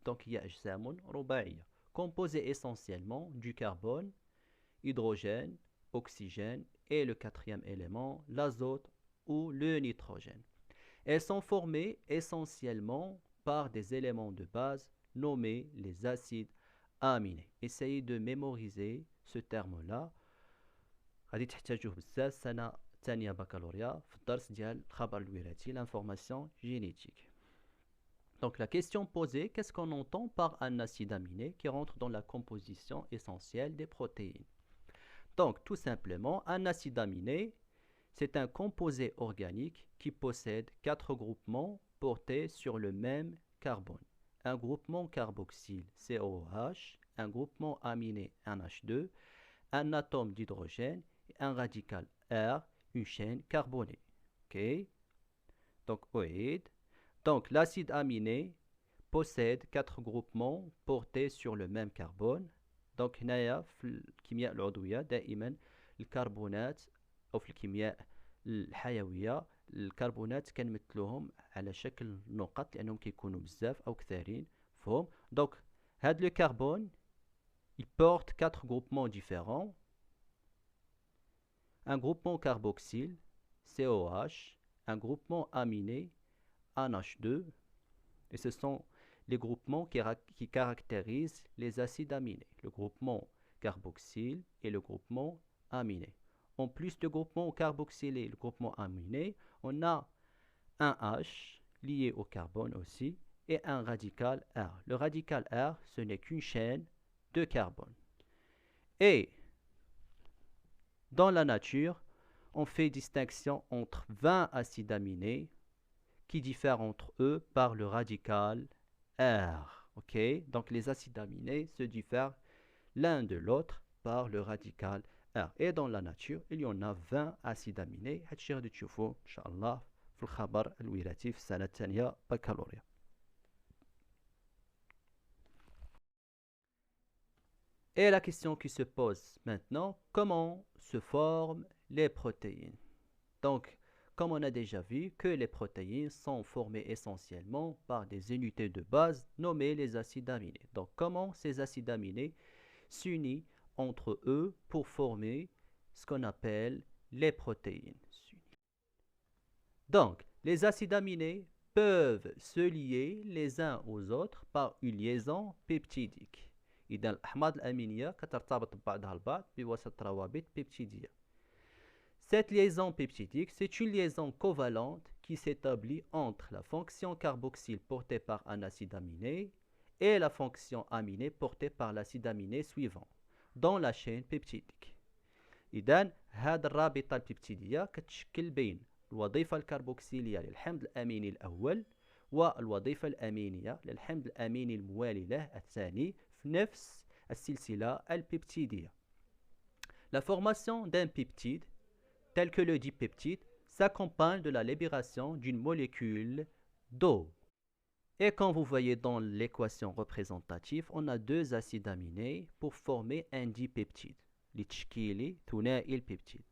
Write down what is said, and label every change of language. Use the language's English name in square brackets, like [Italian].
[French] Donc il y a [Arabic] أجسام رباعية [French] composés essentiellement du carbone, hydrogène, oxygène et le quatrième élément, l'azote ou le nitrogène. Elles sont formées essentiellement par des éléments de base nommés les acides aminés. Essayez de mémoriser ce terme-là. [Arabic] غادي تحتاجوه بزاف سنة ثانية بكالوريا في الدرس ديال الخبر الوراثي [French] l'information génétique. Donc la question posée, qu'est-ce qu'on entend par un acide aminé qui rentre dans la composition essentielle des protéines? Donc tout simplement, un acide aminé, c'est un composé organique qui possède 4 groupements portés sur le même carbone. Un groupement carboxyle COOH, un groupement aminé NH2, un atome d'hydrogène et un radical R, une chaîne carbonée. Ok? Donc OID. Donc l'acide aminé possède 4 groupements portés sur le même carbone. [Arabic] Donc هنايا في الكيمياء العضوية دائما الكربونات أو في الكيمياء الحيوية الكربونات كنمثلوهم على شكل نقط لأنهم كيكونوا بزاف أو كثيرين فهم. [French] Donc هاد le carbone il porte 4 groupements différents. Un groupement carboxyle COH, un groupement aminé NH2 et ce sont les groupements qui caractérisent les acides aminés, le groupement carboxyle et le groupement aminé. En plus de groupement carboxylé et le groupement aminé, on a un H lié au carbone aussi et un radical R. Le radical R, ce n'est qu'une chaîne de carbone. Et dans la nature, on fait distinction entre 20 acides aminés qui diffèrent entre eux par le radical R. Ok? Donc les acides aminés se diffèrent l'un de l'autre par le radical R. Et dans la nature, il y en a 20 acides aminés. [Arabic] هادشي غادي تشوفوه إن شاء الله في الخبر الوراثي في السنة الثانية بكالوريا. [French] Et la question qui se pose maintenant, comment se forment les protéines? Donc, comme on a déjà vu que les protéines sont formées essentiellement par des unités de base nommées les acides aminés. Donc, comment ces acides aminés s'unissent entre eux pour former ce qu'on appelle les protéines. Donc, les acides aminés peuvent se lier les uns aux autres par une liaison peptidique. [Arabic] إذا الأحماض الأمينية كترتبط ببعضها البعض بواسطة روابط بيبتيدية. [French] Cette liaison peptidique, c'est une liaison covalente qui s'établit entre la fonction carboxyle portée par un acide aminé et la fonction aminée portée par l'acide aminé suivant dans la chaîne peptidique. [Arabic] إذن هذه الرابطة البيبتيدية كتشكل بين الوظيفة الكربوكسيلية للحمض الأميني الأول والوظيفة الأمينية للحمض الأميني الموالي له الثاني في نفس السلسلة البيبتيدية. [French] La formation d'un peptide tel que le dipeptide s'accompagne de la libération d'une molécule d'eau. Et quand vous voyez dans l'équation représentative, on a deux acides aminés pour former un dipeptide. [Arabic] لتشكيل ثنائي البيبتيد.